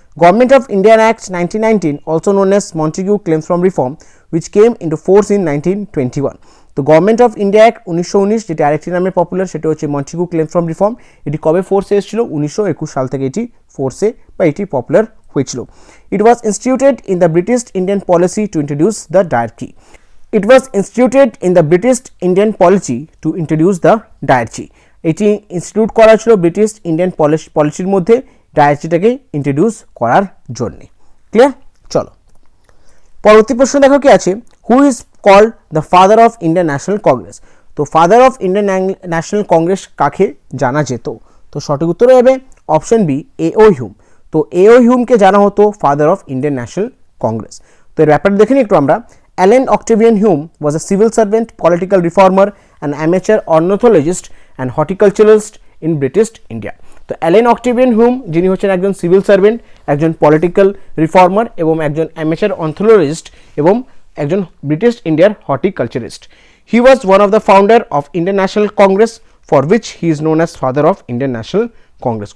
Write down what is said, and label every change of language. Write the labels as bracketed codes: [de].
[en] Government of Indian act 1919 also known as Montagu Chelmsford reform which came into force in 1921। [bn] তো government of India act 1919 যেটি আরেকটি নামে popular, সেটা হচ্ছে মন্টেগিউ claims from reform. এটি কবে ফোর্সে এসেছিল? 1921 সাল থেকে এটি ফোর্সে বা এটি পপুলার হয়েছিল। [en] It was instituted in the British Indian policy to introduce the diarchy. It was instituted in the British Indian policy to introduce the diarchy. [bn] এটি ইনস্টিটিউট করা ছিল ব্রিটিশ ইন্ডিয়ান পলিসির মধ্যে ডায়ার্চিটাকে ইন্ট্রোডিউস করার জন্য। ক্লিয়ার? চলো পরবর্তী প্রশ্ন দেখো কি আছে। [en] Who is called the father of Indian National Congress. [bn] তো father of Indian national Congress কাকে জানা যেত? তো সঠিক উত্তর হবে অপশন বি, এ.ও. হিউম। তো এ.ও. হিউমকে জানা হতো father of Indian national Congress. তো এর ব্যাপারটা দেখে নিই একটু আমরা। [en] Allen Octavian Hume was a civil servant, political reformer, an amateur ornithologist and horticulturalist in British India. [bn] তো অ্যালেন অক্টেভিয়ান হুম যিনি হচ্ছেন একজন সিভিল সার্ভেন্ট, একজন পলিটিক্যাল রিফর্মার এবং একজন অ্যামেচার অর্নিথোলজিস্ট এবং একজন ব্রিটিশ ইন্ডিয়ার হর্টিকালচারিস্ট। [en] He was one of the founder of Indian National Congress for which he is known as father of Indian National Congress.